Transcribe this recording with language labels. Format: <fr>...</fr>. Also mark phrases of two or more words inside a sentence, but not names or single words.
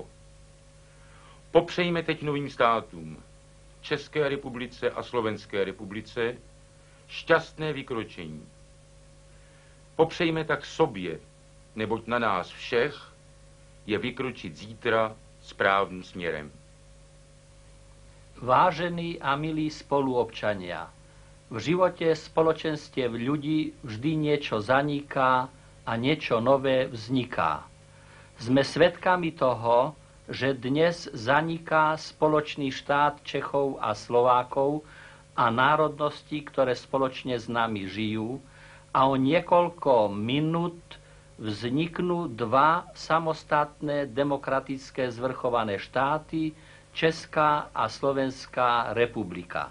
<cs>Popřejme teď novým státům, České republice a Slovenské republice, šťastné vykročení. Popřejme tak sobě, neboť na nás všech je vykročit zítra správným směrem.</cs> <sk>Vážení a milí spoluobčania, v živote spoločenstiev ľudí vždy niečo zaniká a niečo nové vzniká. Sme svedkami toho, že dnes zaniká spoločný štát Čechov a Slovákov a národností, ktoré spoločne s nami žijú, a o niekoľko minút vzniknú dva samostatné demokratické zvrchované štáty, Česká a Slovenská republika.</sk>